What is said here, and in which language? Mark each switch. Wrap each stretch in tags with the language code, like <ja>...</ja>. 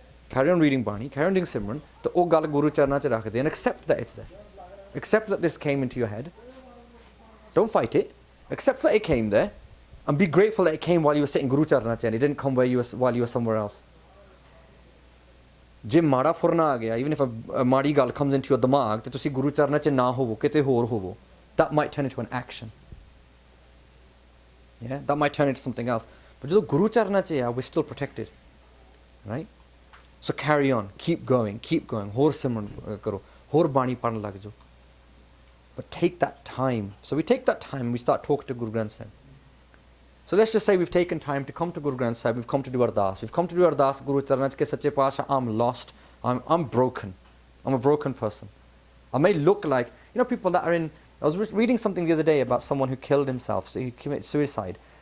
<en>Carry on reading Bani, carry on doing Simran,</en> <pa>to oh gall Guru charna che rakh de,</pa> <en>and accept that it's there. Accept that this came into your head. Don't fight it. Accept that it came there, and be grateful that it came while you were sitting Guru charna che, and it didn't come while you were somewhere else.</en> <pa>ਜੇ ਮਾੜਾ ਫੁਰਨਾ ਆ ਗਿਆ,</pa> <en>even if a</en> <pa>ਮਾੜੀ ਗੱਲ</pa> <en>comes into your</en> <pa>ਦਿਮਾਗ ਤੇ ਤੁਸੀਂ ਗੁਰੂ ਚਰਨਾਂ 'ਚ ਨਾ ਹੋਵੋ, ਕਿਤੇ ਹੋਰ ਹੋਵੋ,</pa> <en>that might turn into an action. Yeah, that might turn into something else. But</en> <pa>ਜਦੋਂ ਗੁਰੂ ਚਰਨਾਂ 'ਚ ਆ,</pa> <en>we're still protected, right? So carry on, keep going,</en> <pa>ਹੋਰ ਸਿਮਰਨ ਕਰੋ, ਹੋਰ ਬਾਣੀ ਪੜ੍ਹਨ ਲੱਗ ਜਾਓ.</pa> <en>But take that time. So we take that time, we start talking to Guru Granth Sahib. So let's just say we've taken time to come to Guru Granth Sahib, we've come to do Ardas. We've come to do Ardas, Guru Charanach ke Sache Pasha, I'm lost, I'm broken. I'm a broken person. I may look like, you know, people that are in, I was reading something the other day about someone who killed himself, so he committed suicide.</en>